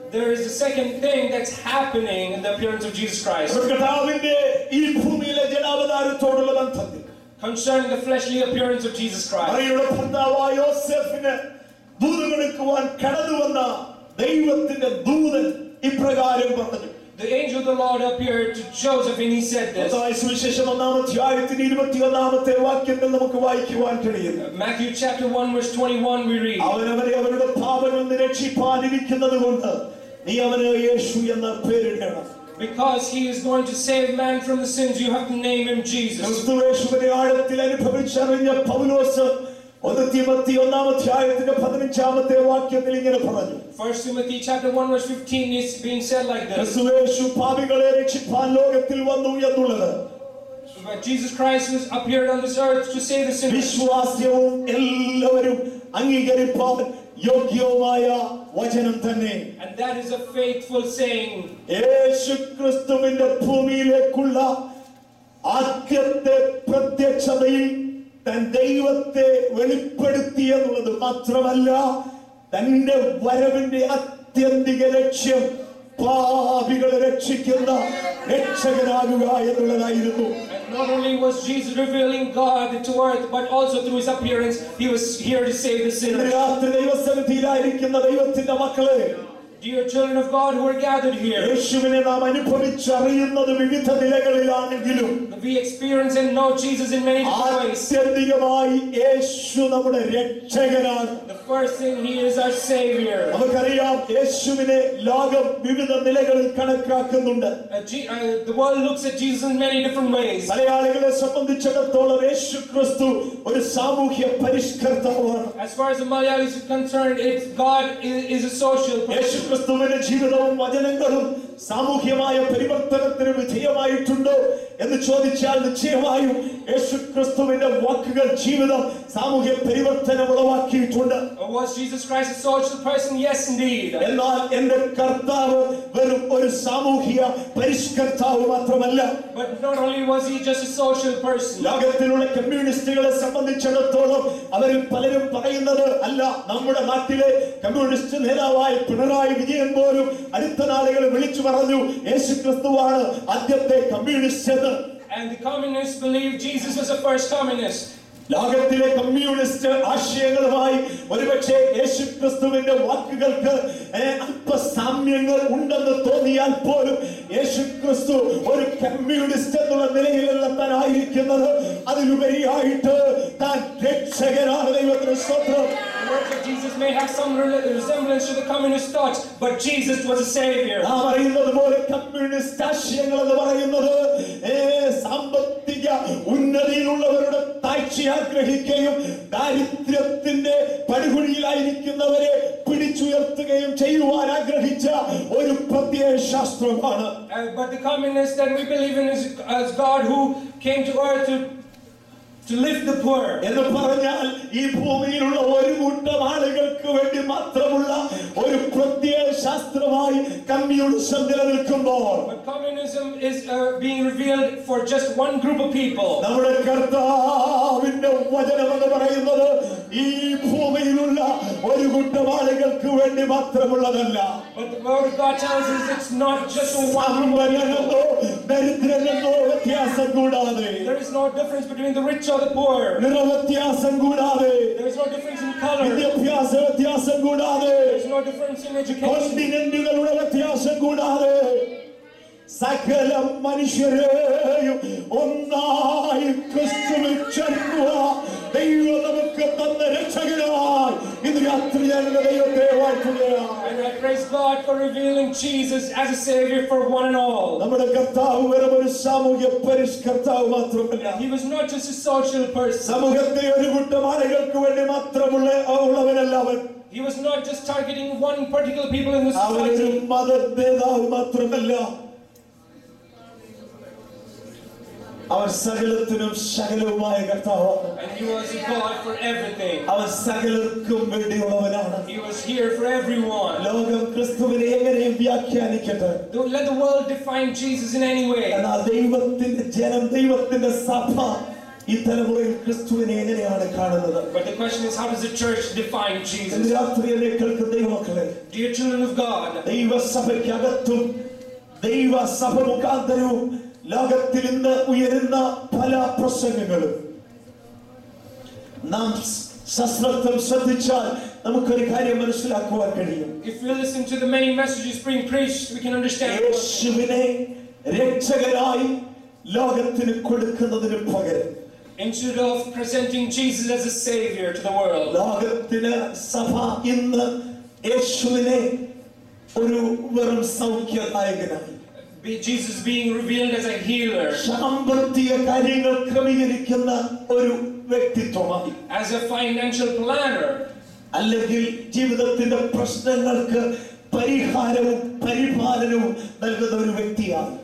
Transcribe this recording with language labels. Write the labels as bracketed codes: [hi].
[en] There is a second thing that's happening in the appearance of Jesus Christ. [ml] കർത്താവിന്റെ ഈ ഭൂമിയിലെ ജനാവതാരത്തോടുള്ള ബന്ധത്തിൽ [en] Concerning the fleshly appearance of Jesus Christ. [ml] മറിയയുടെ ഭർത്താവായ യോസേഫിന് ദൂതമെടുക്കുവാൻ കടന്നു വന്ന ദൈവത്തിന്റെ ദൂതൻ ഇപ്രകാരം പറഞ്ഞു. [en] The angel of the Lord appeared to Joseph and he said this. [ml] സുവിശേഷം 1-ാമത്തെ വാക്യത്തിൽ നമുക്ക് വായിക്കുവാൻ കഴിയുന്നു. [en] Matthew chapter 1 verse 21 we read. [ml] അവനവരെ അവരുടെ പാപങ്ങളിൽ നിന്ന് രക്ഷിപ്പാനിരിക്കുന്നത് കൊണ്ട് നീ അവന് യേശു എന്ന പേരിടണം. [en] Because he is going to save man from the sins, you have to name him Jesus. [ml] ക്രിസ്തുയേശുവിനെ ആഴത്തിൽ അനുഭവിച്ചറിഞ്ഞ പൗലോസ് 1 തിമോത്തി 1-ാമത്തെ വാക്യത്തിൽ ഇങ്ങനെ പറഞ്ഞു. [en] 1 Timothy chapter 1 verse 15 is being said like this. [ml] ക്രിസ്തുയേശു പാപികളെ രക്ഷിപ്പാൻ ലോകത്തിൽ വന്നു എന്നുള്ളത് [en] But Jesus Christ was appeared on this earth to save the sinners. [ml] വിശ്വാസ്യവും എല്ലാവരും അംഗീകരിപ്പാൻ യോഗ്യവുമായ വചനം തന്നെ. [en] And that is a faithful saying. [ml] യേശു ക്രിസ്തുവിന്റെ ഭൂമിയിലേക്കുള്ള ആദ്യത്തെ പ്രത്യക്ഷതയിൽ തൻ ദൈവത്തെ വെളിപ്പെടുത്തി എന്നുള്ളത് മാത്രമല്ല, തന്റെ വരവിന്റെ ആത്യന്തിക ലക്ഷ്യം പാപികളെ രക്ഷിക്കുന്ന രക്ഷകനാകുക എന്നുള്ളതായിരുന്നു. [en] And not only was Jesus revealing God to earth, but also through his appearance, he was here to save the sinners. [ml] രാത്രി ദൈവസന്നിധിയിലായിരിക്കുന്ന ദൈവത്തിന്റെ മക്കളെ, [en] Dear children of God who are gathered here, [ml] യേശുവിനെ നാം അനുഭവിച്ചറിയുന്നത് വിവിധ നിലകളിലാണെങ്കിലും [en] we experience and know Jesus in many different ways. [ml] ആത്യന്തികമായി യേശു നമ്മുടെ രക്ഷകനാണ്. [en] The first thing, he is our Savior. [ml] നമുക്കറിയാം യേശുവിനെ ലോകം വിവിധ നിലകളിൽ കണക്കാക്കുന്നുണ്ട്. [en] The world looks at Jesus in many different ways. [ml] മലയാളികളെ സംബന്ധിച്ചിടത്തോളം യേശു ക്രിസ്തു ഒരു സാമൂഹ്യ പരിഷ്കർത്താവാണ്. [en] As far as the Malayalis are concerned, God is a social person. [ml] യേശു ക്രിസ്തുവിന്റെ ജീവിതവും വചനങ്ങളും സാമൂഹ്യമായ പരിവർത്തനത്തിന് വിധേയമായിട്ടുണ്ടോ എന്ന് ചോദിച്ചാൽ നിശ്ചയമായും യേശു ക്രിസ്തുവിന്റെ വാക്കുകൾ ജീവിതം സാമൂഹ്യ പരിവർത്തനം ഉളവാക്കിയിട്ടുണ്ട്. [en] Was Jesus Christ a social person? Yes, indeed. [ml] എന്നാൽ എന്റെ കർത്താവ് വെറും ഒരു സാമൂഹ്യ പരിഷ്കർത്താവ് മാത്രമല്ല. [en] But not only was he just a social person. [ml] ലോകത്തിലുള്ള കമ്മ്യൂണിസ്റ്റുകളെ സംബന്ധിച്ചിടത്തോളം അവരിൽ പലരും പറയുന്നത് അല്ല, നമ്മുടെ നാട്ടിലെ കമ്മ്യൂണിസ്റ്റ് നേതാവായ പിണറായി വിജയൻ പോലും അടുത്ത നാളുകളിൽ വിളിച്ചു പറഞ്ഞു യേശു ക്രിസ്തുവാണ് ആദ്യത്തെ കമ്മ്യൂണിസ്റ്റ് എന്ന്. [en] And the communists believed Jesus was the first communist. [ml] ലോകത്തിലെ കമ്മ്യൂണിസ്റ്റ് ആശയങ്ങളുമായി ഒരുപക്ഷെ യേശു ക്രിസ്തുവിന്റെ വാക്കുകൾക്ക് അല്പസാമ്യങ്ങൾ ഉണ്ടെന്ന് തോന്നിയാൽ പോലും യേശു ക്രിസ്തു ഒരു കമ്മ്യൂണിസ്റ്റ് എന്നുള്ള നിലയിലല്ല താൻ ആയിരിക്കുന്നത്. അതിലുപരിയായിട്ട് താൻ രക്ഷകനാണ്. ദൈവത്തിന് സ്തോത്രം. [en] The words of Jesus may have some resemblance to the communist thoughts, but Jesus was a savior. [ml] നാം അറിയുന്നത് പോലെ കമ്മ്യൂണിസ്റ്റ് ആശയങ്ങൾ എന്ന് പറയുന്നത് സാമ്പത്തിക ഉന്നതിയിലുള്ളവരുടെ താഴ്ച ആഗ്രഹിക്കുകയും ദാരിദ്ര്യത്തിന്റെ പടുകുഴിയിലായിരിക്കുന്നവരെ പിടിച്ചുയർത്തുകയും ചെയ്യുവാൻ ആഗ്രഹിച്ച ഒരു പ്രത്യയശാസ്ത്രമാണ്. [en] But the communists that we believe in is God who came to earth to lift the poor. [ml] എന്ന് പറഞ്ഞാൽ ഈ ഭൂമിയിലുള്ള ഒരു കൂട്ടം ആളുകൾക്ക് വേണ്ടി മാത്രമുള്ള ഒരു പ്രത്യയശാസ്ത്രമായി കമ്മ്യൂണിസം നിലനിൽക്കുമ്പോൾ [en] But communism is being revealed for just one group of people. [ml] നമ്മുടെ കർത്താവിന്റെ വചനം എന്ന് പറയുന്നത് ഈ ഭൂമിയിലുള്ള ഒരു കൂട്ടം ആളുകൾക്ക് വേണ്ടി മാത്രമുള്ളതല്ല. [en] But the word of God tells us it's not just for one group of people. [ml] ദരിദ്രനെന്നോ വ്യത്യാസം കൂടാതെ, [en] There is no difference between the rich or the poor. [ml] നിറവ്യത്യാസം കൂടാതെ, [en] There is no difference in color. [ml] വിദ്യാഭ്യാസ വ്യത്യാസം കൂടാതെ, [en] There is no difference in education. [ml] കോണ്ടിനെന്റുകളുടെ വ്യത്യാസം കൂടാതെ സകല മനുഷ്യരെയും ഒന്നായി ക്രിസ്തുവിൽ ചേർക്കുക ദൈവം നമുക്ക് തന്ന രക്ഷകനായി ഇന്ന് രാത്രി ഞാൻ ദൈവത്തെ വാഴ്ത്തുകയാണ്. [en] And I praise God for revealing Jesus as a savior for one and all. [ml] നമ്മുടെ കർത്താവ് വെറും ഒരു സാമൂഹ്യ പരിഷ്കർത്താവ് മാത്രമല്ല. [en] He was not just a social person. [ml] സമൂഹത്തെ ഒരു കൂട്ടം ആളുകൾക്ക് വേണ്ടി മാത്രമുള്ളവനല്ല അവൻ. [en] He was not just targeting one particular people in the [ml] അവനൊരു [en] society. [ml] മത നേതാവ് മാത്രമല്ല, അവൻ സകലത്തിനും ശകലവുമായ കർത്താവാണ്. [en] And he was a God for everything. [ml] അവൻ സകലർക്കും വേണ്ടിയുള്ളവനാണ്. [en] He was here for everyone. [ml] ലോകം ക്രിസ്തുവിനെ എങ്ങനെയും വ്യാഖ്യാനിക്കട്ടെ, [en] Don't let the world define Jesus in any way. [ml] എന്നാൽ ദൈവത്തിന്റെ ജനം, ദൈവത്തിന്റെ സഭ ഈ തലമുറയിൽ ക്രിസ്തുവിനെ എങ്ങനെയാണ് കാണുന്നത്? [en] But the question is, how does the church define [ml] ഇന്ന് [en] Jesus? [ml] രാത്രി എന്നെ കേൾക്കുന്ന ദൈവമക്കളെ, [en] Dear children of God, [ml] ദൈവസഭയ്ക്കകത്തും ദൈവസഭ മുഖാന്തരവും ലോകത്തിൽ ഇന്ന് ഉയരുന്ന പല പ്രസംഗങ്ങളും നാം സശ്രദ്ധം ശ്രദ്ധിച്ചാൽ നമുക്കൊരു കാര്യം മനസ്സിലാക്കുവാൻ കഴിയും. [en] if we listen to the many messages being preached, we can understand. [ml] യേശുവിനെ രക്ഷകനായി ലോകത്തിന് കൊടുക്കുന്നതിന് പകരം, [en] Instead of presenting Jesus as a savior to the world, [ml] ലോകത്തിന് സഭ ഇന്ന് യേശുവിനെ ഒരു വെറും സൗഖ്യദായകനായി, [en] Jesus being revealed as a healer, [ml] സാമ്പത്തിക കാര്യങ്ങൾ ക്രമീകരിക്കുന്ന ഒരു വ്യക്തിത്വമായി, [en] as a financial planner, [ml] അല്ലെങ്കിൽ ജീവിതത്തിന്റെ പ്രശ്നങ്ങൾക്ക് പരിഹാരവും പരിപാലനവും നൽകുന്ന ഒരു വ്യക്തിയാണ്,